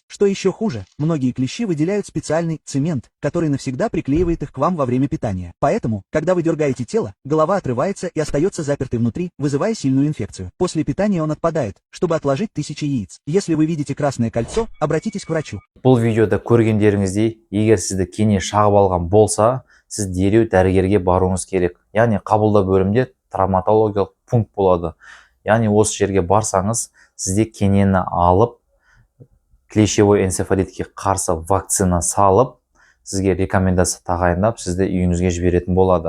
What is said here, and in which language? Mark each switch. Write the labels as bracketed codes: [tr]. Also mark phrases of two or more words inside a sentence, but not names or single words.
[ru] Что еще хуже, многие клещи выделяют специальный цемент, который навсегда приклеивает их к вам во время питания. Поэтому, когда вы дергаете тело, голова отрывается и остается запертой внутри, вызывая сильную инфекцию. После питания он отпадает, чтобы отложить 1000 яиц. Если вы видите красное кольцо, обратитесь к врачу. [kk] Бұл видеода көргендеріңіздей, егер сізді кене шағып алған болса, сіз дереу дәрігерге баруыңыз керек. Яғни қабылдау бөлімінде травматологиялық пункт болады. Яғни осы жерге барсаңыз, сізде кенені алып, клещевой энцефалитке қарсы вакцина салып, сізге рекомендация тағайындап, сізді үйіңізге жіберетін болады.